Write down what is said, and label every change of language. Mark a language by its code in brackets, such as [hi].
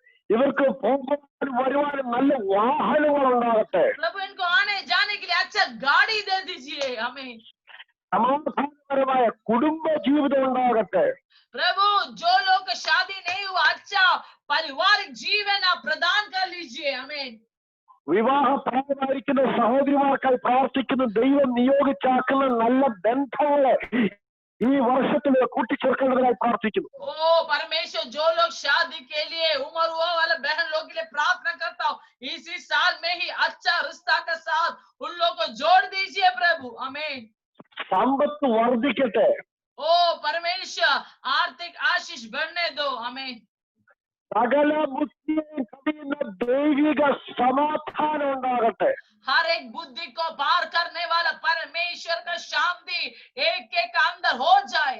[ml] ഇവർക്ക് പോകുവാനും വരുവാനും നല്ല വാഹനങ്ങൾ ഉണ്ടാകട്ടെ. [hi] प्रभु इनको आने जाने के लिए अच्छा गाड़ी दे दीजिए। आमीन। [ml] സമാധാനപരമായ കുടുംബ ജീവിതം ഉണ്ടാകട്ടെ. [hi] प्रभु जो लोग का शादी नहीं हुआ अच्छा पारिवारिक जीवन आप प्रदान कर लीजिए। आमीन। [ml] വിവാഹ പ്രായമായിരിക്കുന്ന സഹോദരിമാർക്കായി പ്രാർത്ഥിക്കുന്ന ദൈവം നിയോഗിച്ചാക്കുന്ന നല്ല ബന്ധങ്ങളെ ഈ വർഷത്തിൽ കൂട്ടിച്ചേർക്കേണ്ടതിനായി പ്രാർത്ഥിക്കുന്നു. [hi] ओ परमेश्वर जो लोग शादी के लिए उम्र हुआ वाले बहन लोग के लिए प्रार्थना करता हूँ, इसी साल में ही अच्छा रिश्ता के साथ उन लोगों को जोड़ दीजिए प्रभु। आमीन। [ml] സമ്പത്ത് വർദ്ധിക്കട്ടെ. [hi] ओ परमेश्वर आर्थिक आशीष बढ़ने दो। आमीन। [ml] സകല ബുദ്ധിയെയും കവിയുന്ന ദൈവിക സമാധാനം ഉണ്ടാകട്ടെ. [hi] हर एक बुद्धि को पार करने वाला परमेश्वर का शांति एक एक अंदर हो जाए।